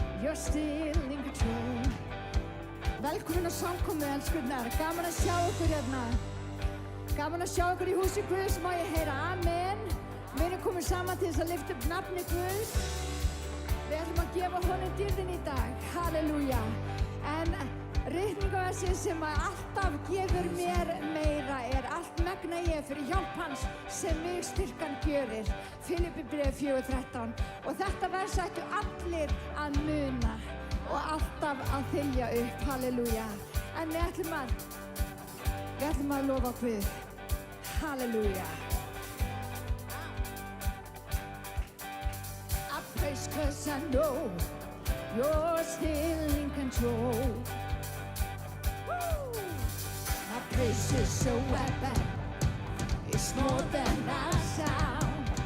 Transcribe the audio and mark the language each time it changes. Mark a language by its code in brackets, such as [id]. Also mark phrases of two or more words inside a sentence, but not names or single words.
[en] You're still in control. [is] Velkomin á samkomu, elskurnar. Gaman að sjá ykkur hérna. Gaman að sjá ykkur í húsi Guðs. Má ég heyra amen. Við erum komin saman til þess að lyfta upp nafni Guðs. Við ætlum að gefa honum dýrðin í dag. Halleluja. En ritningaversið sem alltaf gefur mér meira allt megna ég fyrir hjálp hans sem mig styrkan gjörir. Filippibréf 4:13. Og þetta vers ættu allir að muna og alltaf að þylja upp. Halleluja. En við ætlum að lofa Guð. Halleluja. [en] I praise 'cause I know you're still in control. My praise is a weapon, it's more than a sound.